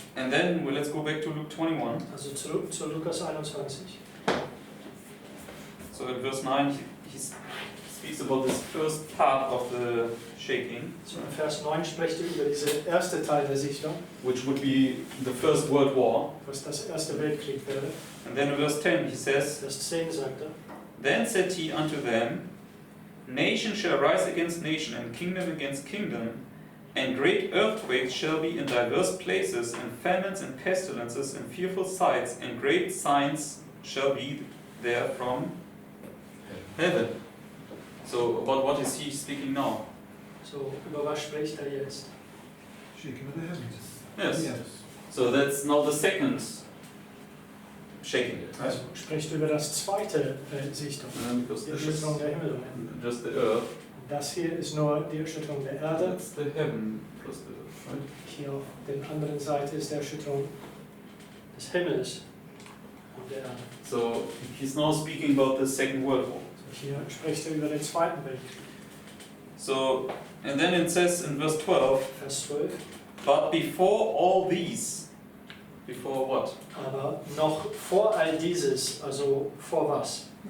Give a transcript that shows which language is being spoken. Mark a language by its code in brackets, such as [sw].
[en] and then let's go back to Luke 21. [de] Also zurück zu Lukas 21. [en] So in verse 9 he speaks about this first part of the shaking, [de] So in Vers 9 spricht er über diese erste Teil der Sichtung, [en] which would be the First World War. [de] was das erste Weltkrieg wäre. [en] And then in verse 10 he says, [de] Vers 10 sagt er, [en] then said he unto them, nation shall rise against nation, and kingdom against kingdom, and great earthquakes shall be in diverse places, and famines and pestilences, and fearful sights, and great signs shall be there from heaven. So about what is he speaking now? [de] so über was spricht er jetzt? [en] Shaking of the heavens. Yes. Yes. So that's now the second shaking, right? [de] Also spricht über das zweite Sichtung, [en] Because [de] die [en] this is [de] Erschütterung der Himmel und Erde. [en] just the earth. [de] Das hier ist nur die Erschütterung der Erde. [en] That's the heaven plus the earth, right? [de] Hier auf der anderen Seite ist die Erschütterung des Himmels und der Erde. [en] So he's now speaking about the Second World War. [de] So hier spricht er über den Zweiten Weltkrieg. [en] So, and then it says in verse 12, [de] Vers 12. [en] but before all these, before what? [de] Aber noch vor all dieses, also vor was?